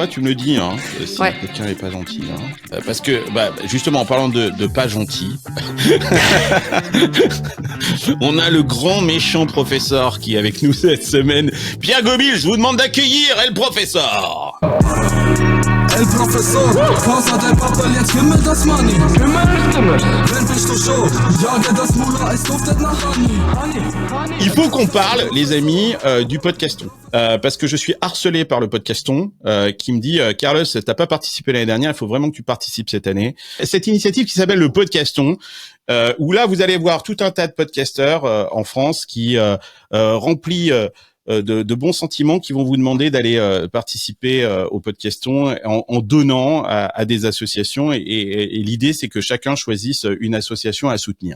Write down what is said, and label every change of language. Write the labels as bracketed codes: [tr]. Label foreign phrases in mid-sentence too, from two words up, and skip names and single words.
[fr] Tu me le dis, hein, si ouais. Quelqu'un n'est pas gentil. Hein. Parce que, justement, en parlant de pas gentil, on a le grand méchant professeur qui est avec nous cette semaine. Pierre Gobil, je vous demande d'accueillir El Professeur. [de] El Professor, Vater der Papa, jetzt gib mir das Money. Wenn bist du schon, jage das Mullah, es duftet nach Honey. [fr] Il faut qu'on parle, les amis, du podcaston. Parce que je suis harcelé par le podcaston qui me dit Carlos, t'as pas participé l'année dernière, il faut vraiment que tu participes cette année. Cette initiative qui s'appelle le podcaston, où là vous allez voir tout un tas de podcasteurs en France qui remplis de bons sentiments qui vont vous demander d'aller participer au podcaston en donnant à des associations et l'idée c'est que chacun choisisse une association à soutenir.